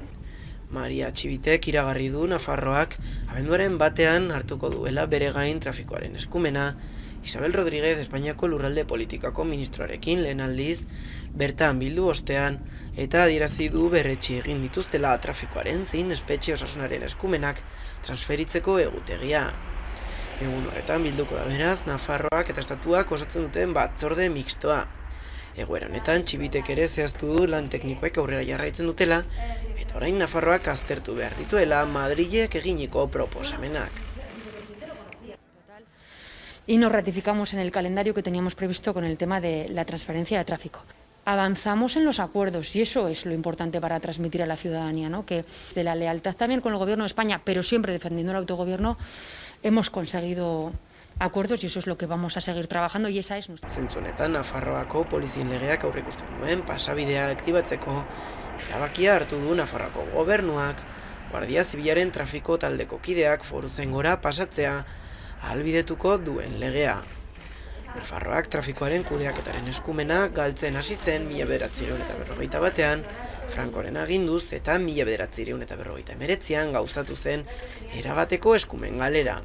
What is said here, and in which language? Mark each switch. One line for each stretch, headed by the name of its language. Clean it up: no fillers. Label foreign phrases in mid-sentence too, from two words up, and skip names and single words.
Basque: Maria Txibitek iragarri du Nafarroak abenduaren batean hartuko duela bere gain trafikoaren eskumena, Isabel Rodríguez Espainiako lurralde politikako ministroarekin lehen aldiz bertan bildu ostean eta adierazi du berretsi egin dituztela trafikoaren zein espetxe osasunaren eskumenak transferitzeko egutegia. Egun horretan bilduko da beraz Nafarroak eta estatuak osatzen duten batzorde mixtoa. Egoera honetan Txibitek ere zehaztu du lan teknikoek aurrera jarraitzen dutela eta orain Nafarroak aztertu behar dituela Madrilek eginiko proposamenak.
Spanish: Y nos ratificamos en el calendario que teníamos previsto con el tema de la transferencia de tráfico. Avanzamos en los acuerdos y eso es lo importante para transmitir a la ciudadanía, ¿no? Que de la lealtad también con el Gobierno de España, pero siempre defendiendo el autogobierno, hemos conseguido acuerdos y eso es lo que vamos a seguir trabajando y esa es nuestra.
Basque: Zentzu honetan Nafarroako polizien legeak aurreikusten duen pasabidea aktibatzeko erabakia hartu du Nafarroako gobernuak, Guardia Zibilaren trafiko taldeko kideak foruzengora pasatzea ahalbidetuko duen legea. Nafarroak trafikoaren kudeaketaren eskumena galtzen hasi zen 1941 Frankoren aginduz eta 1949an gauzatu zen erabateko eskumen galera.